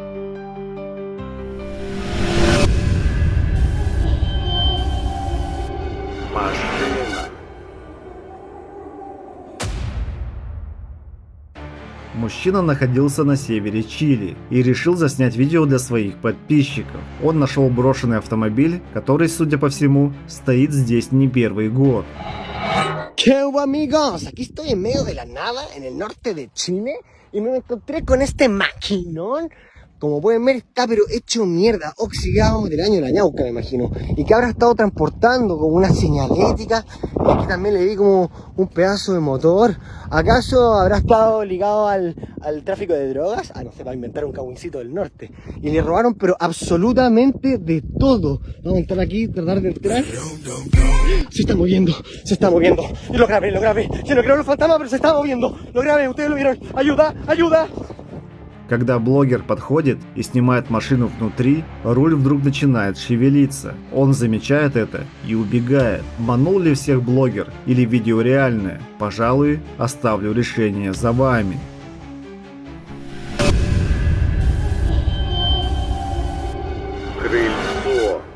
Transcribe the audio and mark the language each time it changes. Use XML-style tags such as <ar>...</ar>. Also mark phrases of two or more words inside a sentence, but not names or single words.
<ru>Машина. Мужчина находился на севере Чили и решил заснять видео для своих подписчиков. Он нашел брошенный автомобиль, который, судя по всему, стоит здесь не первый год.</ru> <es>¿Qué hubo, amigos? Aquí estoy en medio de la nada, en el norte de Chile, y me encontré con este maquinón. Como pueden ver, está pero hecho mierda, oxidado del año de la ñauca, me imagino. Y que habrá estado transportando como una señalética. Y aquí también le vi como un pedazo de motor. ¿Acaso habrá estado ligado al tráfico de drogas? Ah, no sé, para inventar un cabuncito del norte. Y le robaron, pero absolutamente de todo. Vamos a entrar aquí, tratar de entrar. Se está moviendo, se está moviendo. Y lo grabé, lo grabé. Se lo creo los fantasmas, pero se está moviendo. Lo grabé, ustedes lo vieron. ¡Ayuda, ayuda!</es> <ru>Когда блогер подходит и снимает машину внутри, руль вдруг начинает шевелиться. Он замечает это и убегает. Обманул ли всех блогер или видео реальное? Пожалуй, оставлю решение за вами. Крыльцо.</ru>